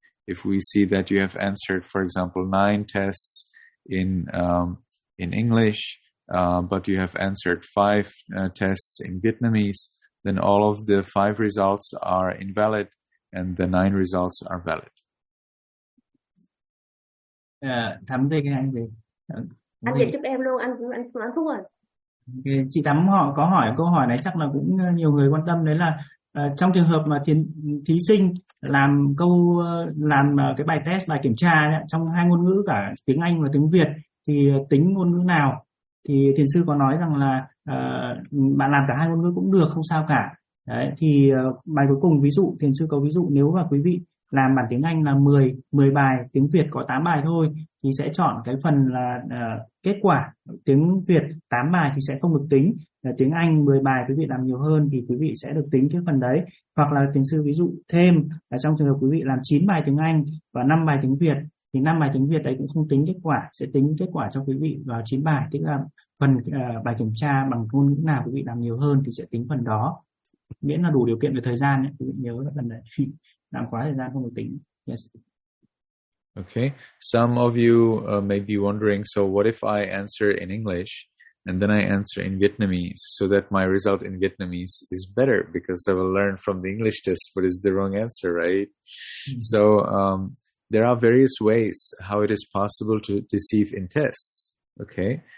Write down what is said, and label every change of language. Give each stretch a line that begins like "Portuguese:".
English: If we see that you have answered, for example, 9 tests in English, but you have answered 5 tests in Vietnamese, then all of the 5 results are invalid and the 9 results are valid.
Vietnamese: Thắm gì cái anh gì? Anh dạy giúp em luôn, anh Phúc ơi. Chị Thắm họ có hỏi câu hỏi này chắc là cũng nhiều người quan tâm đấy là trong trường hợp mà thí sinh làm câu làm cái bài test bài kiểm tra ấy, trong hai ngôn ngữ cả tiếng Anh và tiếng Việt thì tính ngôn ngữ nào, thì thiền sư có nói rằng là bạn làm cả hai ngôn ngữ cũng được, không sao cả đấy. Thì bài cuối cùng, ví dụ thiền sư có ví dụ, nếu mà quý vị làm bản tiếng Anh là 10 bài, tiếng Việt có 8 bài thôi, thì sẽ chọn cái phần là kết quả tiếng Việt 8 bài thì sẽ không được tính. Tiếng Anh 10 bài quý vị làm nhiều hơn thì quý vị sẽ được tính cái phần đấy. Hoặc là tiến sư ví dụ thêm là trong trường hợp quý vị làm 9 bài tiếng Anh và 5 bài tiếng Việt, thì 5 bài tiếng Việt đấy cũng không tính kết quả, sẽ tính kết quả cho quý vị vào 9 bài, tức là phần bài kiểm tra bằng ngôn ngữ nào quý vị làm nhiều hơn thì sẽ tính phần đó. Miễn là đủ điều kiện về thời gian ấy, quý vị nhớ cái phần đấy. làm quá thời gian không được tính.
English: Yes. Okay. Some of you may be wondering, so what if I answer in English and then I answer in Vietnamese so that my result in Vietnamese is better because I will learn from the English test what is the wrong answer, right? Mm-hmm. So there are various ways how it is possible to deceive in tests. Okay.